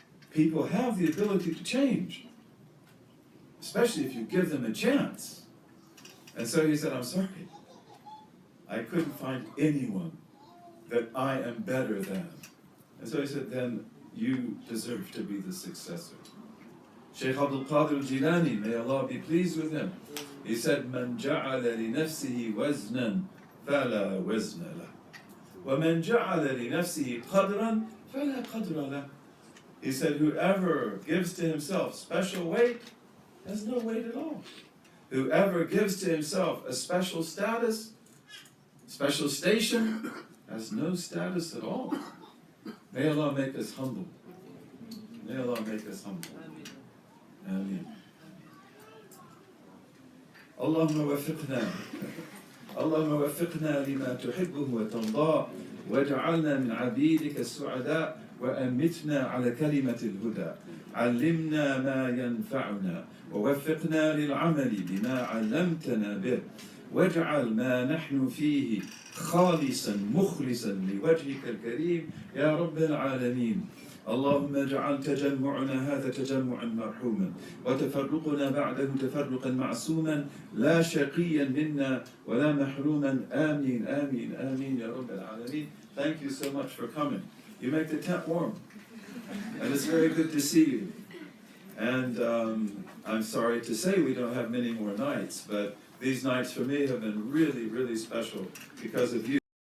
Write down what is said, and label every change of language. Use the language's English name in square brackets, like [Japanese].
[English] People have the ability to change, especially if you give them a chance. And so he said, I'm sorry, I couldn't find anyone that I am better than. And so he said, then you deserve to be the successor. Shaykh Abdul Qadir al-Jilani, may Allah be pleased with him, he said, [Arabic] من جعل لنفسه وزنا فلا وزن له ومن جعل لنفسه قدرا فلا قدر له. [English] He said, whoever gives to himself special weight has no weight at all. Whoever gives to himself a special status, special station, has no status at all. May Allah make us humble. May Allah make us humble. Ameen. [Arabic] اللهم وفقنا لما تحبه وترضاه واجعلنا من عبيدك السعداء وأمتنا على كلمة الهدى علمنا ما ينفعنا ووفقنا للعمل بما علمتنا به واجعل ما نحن فيه خالصا مخلصا لوجهك الكريم يا رب العالمين. اللهم اجعل تجمعنا هذا تجمعا مرحوما وتفرقنا بعده تفرقا معصوما لا شقيا منا ولا محروما. آمين آمين آمين يا رب العالمين. [English] Thank you so much for coming. You make the tent warm, and it's very good to see you. And I'm sorry to say we don't have many more nights, but these nights for me have been really, really special because of you.